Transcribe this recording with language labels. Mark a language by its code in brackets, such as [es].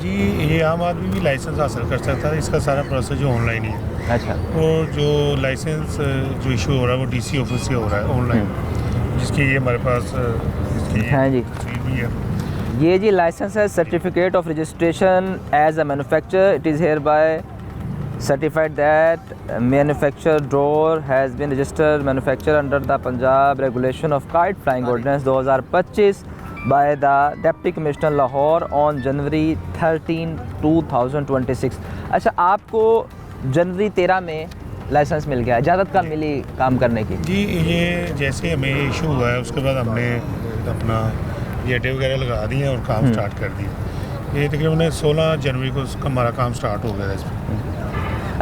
[hi] जी, ये आम आदमी भी लाइसेंस हासिल कर सकता है। इसका सारा प्रोसेस जो ऑनलाइन ही है। अच्छा। और जो लाइसेंस जो इशू हो रहा है वो डीसी ऑफिस से हो रहा है ऑनलाइन, जिसकी ये हमारे पास इसकी हाँ जी, तस्वीर भी है। ये जी लाइसेंस है, [en] Certificate of registration as a manufacturer. It is hereby certified that manufacturer door has been registered manufacturer under the Punjab regulation of kite flying ordinance 2025 by the Deputy Commissioner Lahore on January 13, 2026। [hi] अच्छा, आपको जनवरी 13 में licence मिल गया, इजाज़त कब मिली काम करने की? जी, ये जैसे हमें इशू हुआ है उसके बाद हमने अपना ये अड्डे वगैरह लगा दिए और काम स्टार्ट कर दिया। ये तकरीबन 16 जनवरी को हमारा काम स्टार्ट हो गया इस पर।